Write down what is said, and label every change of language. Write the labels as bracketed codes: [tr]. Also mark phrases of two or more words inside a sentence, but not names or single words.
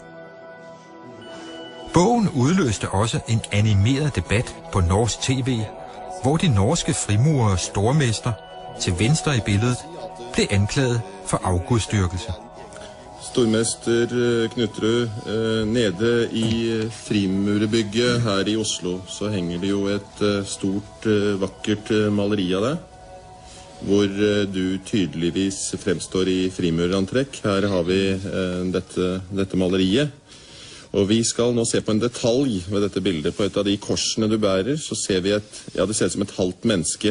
[da] Bogen udløste også en animeret debat på norsk tv, hvor de norske frimurers stormester, til venstre i billedet, blev anklaget for afgudstyrkelse. [no] Stormester Knutrud, nede i frimurebygget her i Oslo, så hænger det jo et stort, vakkert maleri af deg, hvor du tydeligvis fremstår i frimurerantrekk. Her har vi dette maleriet. Og vi skal nå se på en detalj ved dette bildet. På et av de korsene du bærer, så ser vi det ser ut som et halvt menneske.